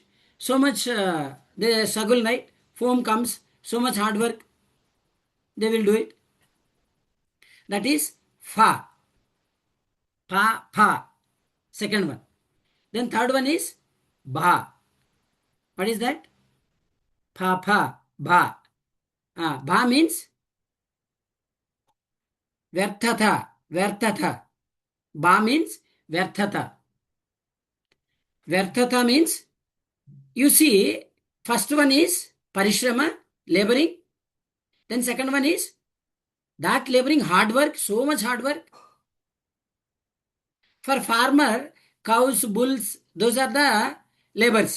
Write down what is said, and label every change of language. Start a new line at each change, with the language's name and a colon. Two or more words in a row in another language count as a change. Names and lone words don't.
English: So much they struggle, right? Foam comes, so much hard work, they will do it. That is fa. Pa, pa. Second one. Then third one is ba. What is that? Pa, pa, ba. Ba means vyarthatha. Vyarthatha. Ba means vyarthatha. Vyarthatha means, you see, first one is parishrama, laboring. Then second one is that laboring, hard work, so much hard work. For farmer, cows, bulls, those are the labors.